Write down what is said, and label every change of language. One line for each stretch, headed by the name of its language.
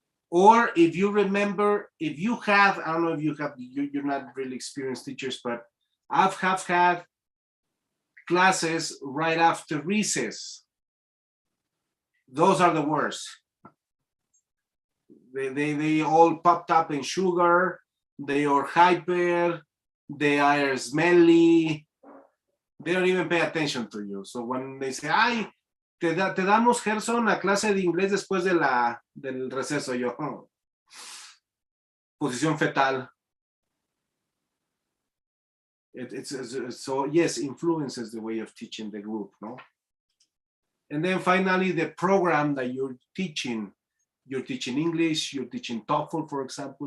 English: Or if you remember, if you have, I don't know if you have, you're not really experienced teachers, but I've had classes right after recess. Those are the worst. They all popped up in sugar, they are hyper, they are smelly, they don't even pay attention to you. So when they say,
Spanish: ay, te damos, Gerson, a clase de inglés después del receso, yo, posición fetal.
English: So yes, influences the way of teaching the group, no? And then finally, the program that you're teaching English, you're teaching TOEFL, for example.